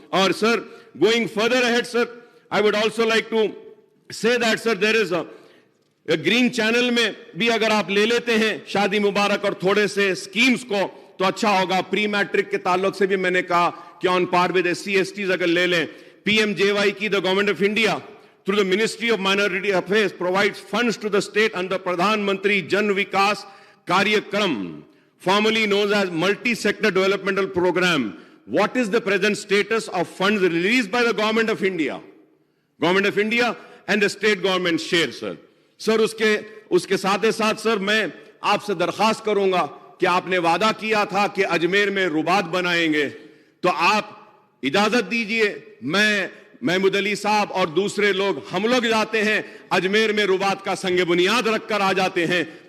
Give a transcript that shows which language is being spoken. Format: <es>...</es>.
<hi>और sir,</hi> <en>going further ahead sir, I would also like to say that sir, there is a green channel</en> <hi>में भी अगर आप ले लेते हैं शादी मुबारक और थोड़े से स्कीम्स को तो अच्छा होगा. प्री मैट्रिक के ताल्लुक से भी मैंने कहा कि</hi> <en>on par with</en> <hi>SC/STs अगर ले लें.</hi> <en>PMJY की the government of India through the Ministry of Minority Affairs provides funds to the state under Pradhan Mantri Jan Vikas Karyakram, formerly known as Multi-Sector Developmental Program. What is the present status of funds released by the Government of India? Government of India and the state government share, sir.</en> <hi>Sir उसके साथ साथ sir मैं आपसे दरखास्त करूंगा कि आपने वादा किया था कि अजमेर में रुबात बनाएंगे, तो आप इजाजत दीजिए, मैं महमूद अली साहब और दूसरे लोग हम लोग जाते हैं अजमेर में रुबात का संग बुनियाद रखकर आ जाते हैं.</hi>